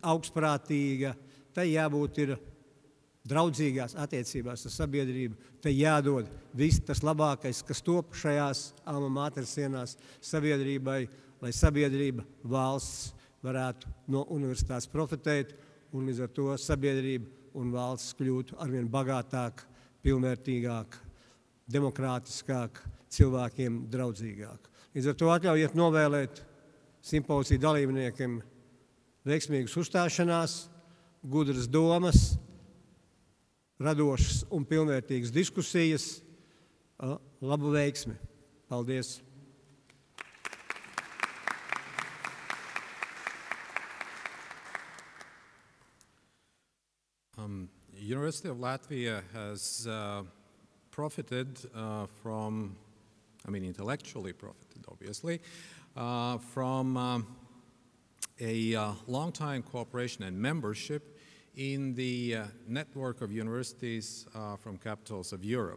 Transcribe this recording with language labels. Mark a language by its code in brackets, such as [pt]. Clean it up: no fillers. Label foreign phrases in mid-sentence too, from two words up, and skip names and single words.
[lv] augstprātīga, tai jābūt ir draudzīgās attiecībās ar sabiedrību, tai jādod viss tas labākais, kas top šajās [la] alma mater [lv] sienās sabiedrībai, lai sabiedrība, valsts varētu no universitātes profitēt, un līdz ar to sabiedrība un valsts kļūtu arvien bagātāk, pilnvērtīgāk, demokrātiskāk, cilvēkiem draudzīgāk. Līdz ar to atļaujiet novēlēt simpoziju dalībniekiem veiksmīgas uzstāšanās, gudras domas, radošas un pilnvērtīgas diskusijas. Labu veiksmi! Paldies! [en] University of Latvia has profited from, intellectually profited, obviously, from a long-time cooperation and membership in the network of universities from capitals of Europe.